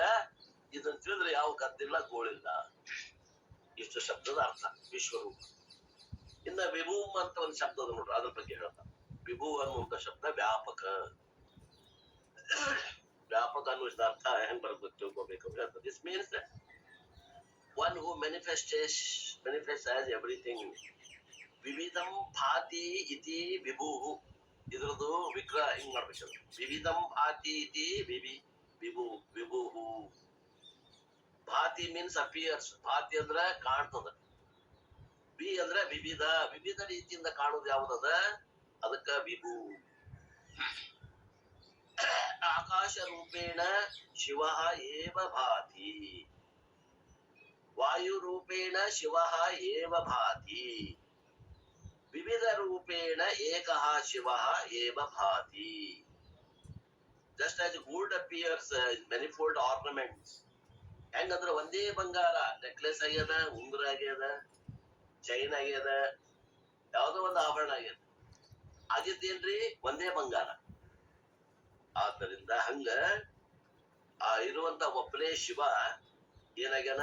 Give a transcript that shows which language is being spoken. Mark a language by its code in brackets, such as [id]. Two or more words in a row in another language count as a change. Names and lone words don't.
[kn] ಇದನ್ನ ತಿಳಿದ್ರೆ ಯಾವ ಗದ್ದಿಲ್ಲ ಗೋಳಿಲ್ಲ. ಇಷ್ಟು ಶಬ್ದದ ಅರ್ಥ ವಿಶ್ವರೂಪ. ಇನ್ನ ವಿಭೂಮ್ ಅಂತ ಒಂದು ಶಬ್ದ ಅದ ನೋಡ್ರಿ, ಅದ್ರ ಬಗ್ಗೆ ಹೇಳ್ತಾರೆ. ವಿಭೂ ಅನ್ನುವಂತ ಶಬ್ದ ವ್ಯಾಪಕ. ವ್ಯಾಪಕ ಅನ್ನುವ ಅರ್ಥ ಹೆಂಗ್ ಬರ್ಬೇಕು ತಿಳ್ಕೊಬೇಕಂದ್ರೆ, [en] this means one who manifests as everything. [sa] ವಿವಿಧಂ ಭಾತಿ ಇತಿ ವಿಭುಹು. [kn] ಇದ್ರದ್ದು ವಿಗ್ರಹ ಹಿಂಗ್ ಮಾಡ್ಬೇಕು. [sa] ವಿವಿಧಂ ಭಾತಿ ಇತಿ ವಿಭುಹು. [kn] ಭಾತಿ [en] means appears. [kn] ಭಾತಿ ಅಂದ್ರ ಕಾಣ್ತದ. ವಿ ಅಂದ್ರ ವಿವಿಧ. ವಿವಿಧ ರೀತಿಯಿಂದ ಕಾಣುದು ಯಾವ್ದದ ಅದಕ್ಕ ವಿಭು. [sa] ಆಕಾಶ ರೂಪೇಣ ಶಿವ ಏವ ಭಾತಿ. ವಾಯು ರೂಪೇಣ ಶಿವ ಏವ ಭಾತಿ. ವಿವಿಧ ರೂಪೇಣ ಏಕಃ ಶಿವ ಏವ ಭಾತಿ. [en] Just as gold appears in manifold ornaments. [kn] ಹೆಂಗಂದ್ರ ಒಂದೇ ಬಂಗಾರ ನೆಕ್ಲೆಸ್ ಆಗ್ಯದ, ಉಂಗುರ ಆಗ್ಯದ, ಚೈನ್ ಆಗ್ಯದ, ಯಾವ್ದೋ ಒಂದು ಆಭರಣ ಆಗ್ಯದ. ಆಗಿದ್ದೇನ್ರಿ ಒಂದೇ ಬಂಗಾರ. ಆದ್ದರಿಂದ ಹಂಗ ಆ ಇರುವಂತ ಒಬ್ಬನೇ ಶಿವ ಏನಾಗ್ಯಾನ?